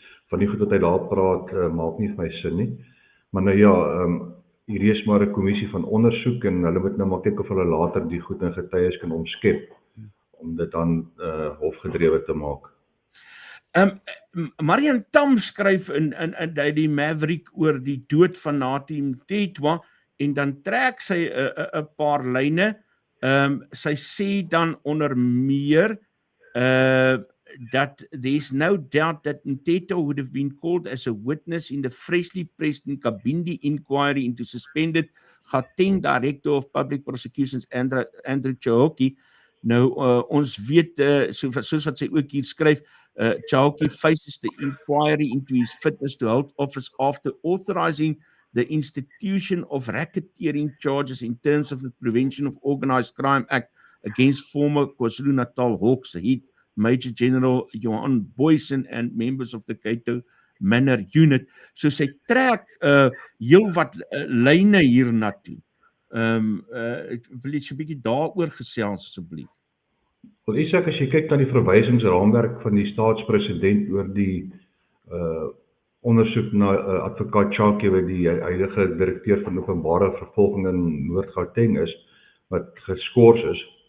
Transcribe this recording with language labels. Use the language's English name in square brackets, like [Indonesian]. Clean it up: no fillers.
[Afrikaans] Van die goed wat hy daar praat, maak nie vir my sin nie. Maar nou ja, hier is maar 'n kommissie van ondersoek en hulle moet nou maar kyk of hulle later die goed in getuies kan omskep om dit dan hofgedrewe te maak. Marian Tam skryf in die Maverick oor die dood van Nathi Mthethwa en dan trek sy 'n paar lyne. Sy sê dan onder meer [English] that there's no doubt that Mteto would have been called as a witness in the freshly pressed Nkabindi inquiry into suspended Gauteng Director of Public Prosecutions Andrew Chauke. [Afrikaans] Nou ons weet soos wat sy ook hier skryf, [English] Chauke faces the inquiry into his fitness to hold office after authorizing the institution of racketeering charges in terms of the Prevention of Organised Crime Act against former KwaZulu-Natal Hawks head Major General Johan Boysen and members of the Cato Manor Unit. [Afrikaans] So sy trek heel wat lyne hier na toe. Ek wil net so 'n bietjie daaroor gesels asseblief. Wel Isak, as jy kyk na die verwysingsraamwerk van die staatspresident oor die ondersoek na advokaat Chauke wat die huidige direkteur van openbare vervolging in Noord-Gauteng is, wat geskort is.